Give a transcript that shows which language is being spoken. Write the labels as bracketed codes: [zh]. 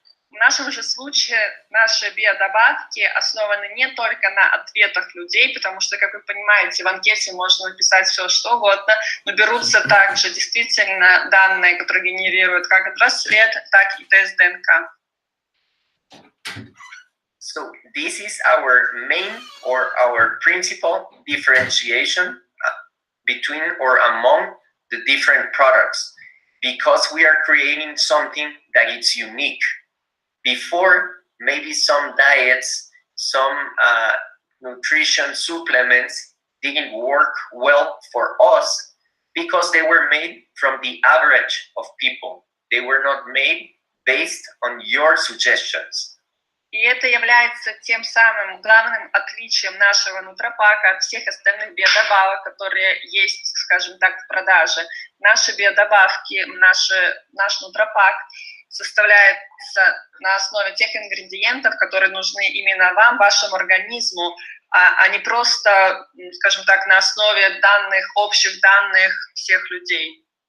[ru] В нашем же случае наши биодобавки основаны не только на ответах людей, потому что, как вы понимаете, в анкете можно написать все, что угодно, но берутся также действительно данные, которые генерируют как браслет, так и тест ДНК. [en] So this is our main or our principal differentiation between or among the different products, because we are creating something that is unique. Before, maybe some diets, some nutrition supplements didn't work well for us because they were made from the average of people. They were not made based on your suggestions. [ru] И это является тем самым главным отличием нашего NutraPak от всех остальных биодобавок, которые есть, скажем так, в продаже. Наши биодобавки, наш NutraPak составляется на основе тех ингредиентов, которые нужны именно вам, вашему организму, а не просто, скажем так, на основе данных, общих данных всех людей.